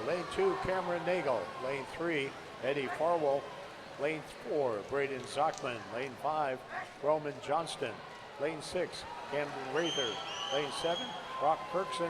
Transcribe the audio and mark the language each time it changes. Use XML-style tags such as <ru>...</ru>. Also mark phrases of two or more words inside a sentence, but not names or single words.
<en>Lane 2, Cameron Nagel. Lane 3, Eddie Farwell. Lane 4, Braden Zockman. Lane 5, Roman Johnston. Lane 6, Camden Rather. Lane 7, Brock Kirkson.</en>